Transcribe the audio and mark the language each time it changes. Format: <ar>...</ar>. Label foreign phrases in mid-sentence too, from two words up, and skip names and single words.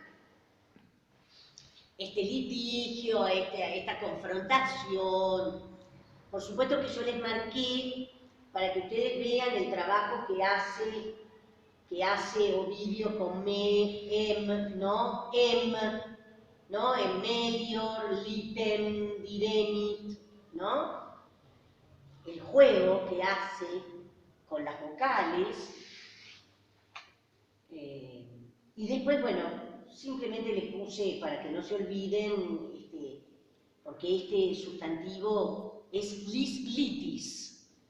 <es>Este litigio, esta confrontación. Por supuesto que yo les marqué para que ustedes vean el trabajo que hace Ovidio con ¿no?</es> <la>En melior, litem, diremit,</la> <es>¿no? El juego que hace con las vocales. Y después, bueno, simplemente les puse para que no se olviden, porque este sustantivo es litis.</es>